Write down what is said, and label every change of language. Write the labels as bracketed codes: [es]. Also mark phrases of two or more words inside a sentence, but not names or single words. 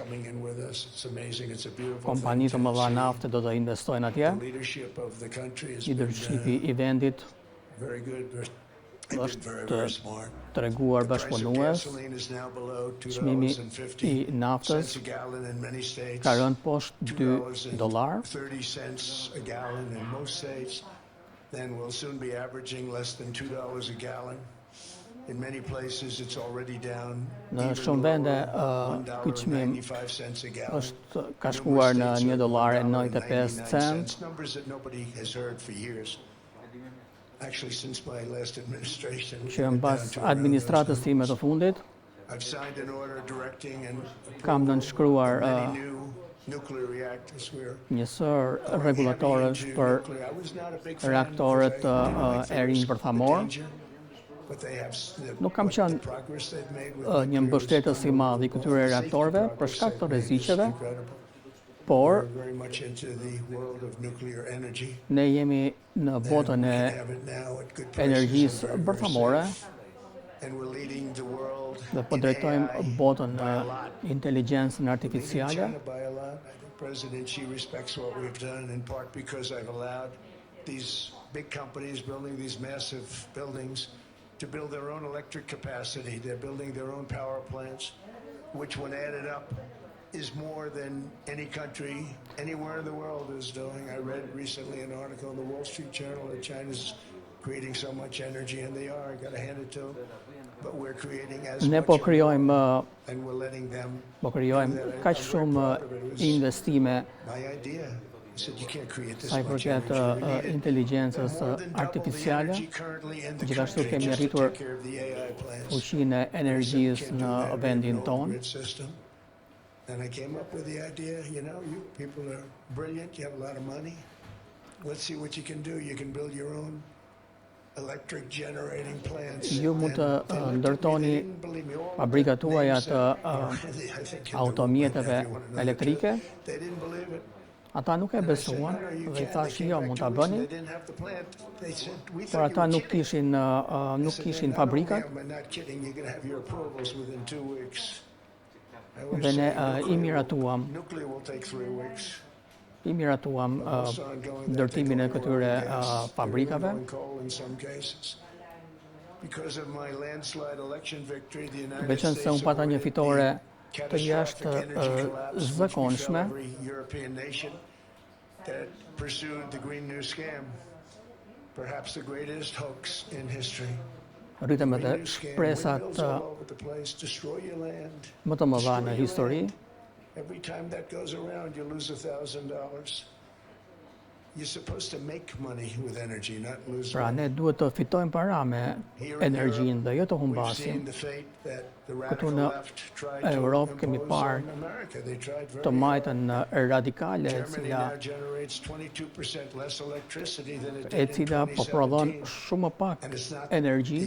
[sq] Kompani të mëdha nafte do të investojnë atje. Leadershipi i vendit është të treguar bashkëpunues. Çmimi i naftës ka rënë poshtë $2. [en] Then we'll soon be averaging less than $2 a gallon. In many places it's already down. [sq] Në shumë vende ky çmim është ka shkuar në $1.95. [en] Numbers that nobody has heard for years. Actually since my last administration. [sq] Që mbas administratës time të fundit, [en] I've signed an order directing and [sq] kam nënshkruar një sër rregulatorësh për reaktorët e rinj bërthamor. Nuk kam qenë një mbështetës i madh i këtyre reaktorëve për shkak të rreziqeve, por ne jemi në botën e energjisë bërthamore dhe po drejtojmë botën në inteligjencën artificiale. [en] President, she respects what we've done in part because I've allowed these big companies building these massive buildings to build their own electric capacity. They're building their own power plants, which when added up is more than any country anywhere in the world is doing. I read recently an article in the Wall Street Journal that China's creating so much energy, and they are. I got to hand it to them. But we're creating as [sq] Ne [en] much [sq] po krijojmë [en] and we're letting them. [sq] kaq shumë investime [en] My idea. I said you can't create this [sq] sa i [en] much [sq] përket [en] energy. [sq] inteligjencës artificiale. Gjithashtu kemi arritur fuqinë e energjisë në vendin tonë. [en] And I came up with the idea, you know, you people are brilliant, you have a lot of money. Let's see what you can do. You can build your own electric generating plants. [sq] Ju mund të ndërtoni fabrikat tuaja të automjeteve elektrike. [en] They didn't believe it. [sq] Ata nuk e besuan dhe I thashë jo, mund ta bëni, [en] They didn't have the plant. They said, we [sq] por ata nuk kishin fabrikat [en] I'm not kidding, you're going to have your approvals within 2 weeks. [sq] dhe ne I miratuam [en] Nuclear will take 3 weeks. [sq] ndërtimin e këtyre fabrikave. Veçanse unë pata një fitore të jashtë zakonshme [en] European nation that pursued the Green New Scam, perhaps the greatest hoax in history. [sq] rritëm edhe shpresat më të mëdha në histori. [en] Every time that goes around, you lose $1,000. You're supposed to make money with energy, not lose [sq] Pra ne duhet të fitojmë para me energjinë dhe jo të humbasim. Këtu në Europë kemi parë të majtën radikale e cila po prodhon shumë më pak energji.